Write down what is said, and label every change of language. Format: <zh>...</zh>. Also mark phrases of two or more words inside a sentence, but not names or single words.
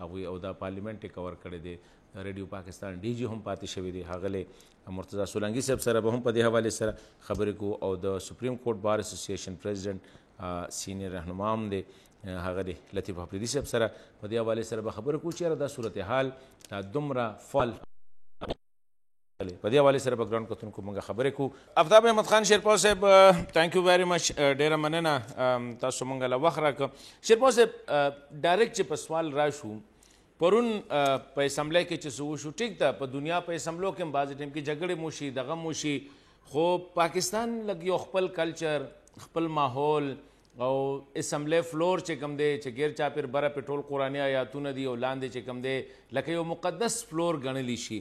<ps>هغوی او دا پارلیمنټ یې کور کړی دی، د ریډیو پاکستان ډي جي هم پاتې شوی دی، ښاغلی مرتضی سولنګي صاحب سره به هم په دې حوالې سره خبرې کوو او د سپریم کورټ بار اسوسییشن پریزیډنټ سینیر رهنما هم دی ښاغلی لطیف افریدي صاحب سره په دې حوالې سره به خبرې کوو چې یاره دا صورتحال دا دومره فال په دې حوالې سره به ګران کتونکو مونږ خبرې کوو. آفتاب احمد خان شیرپور صاحب</ps> <en>thank you very much,</en> <ps>ډېره مننه تاسو مونږ له وخت راکړه. شیرپور صاحب ډایرکټ چې په سوال راشو پرون په اسمبلی کې چې څه وشو ټیک ده په دنیا په اسمبلو کې هم بعضې ټایم کې جګړې موشي دغه موشي خو پاکستان لږ یو خپل کلچر خپل ماحول او اسمبلی فلور چې کوم دی چې غیر چاپیر بره پې ټول قرآني آیاتونه دي او لاندې چې کوم دی لکه یو مقدس فلور ګڼلی شي.</ps>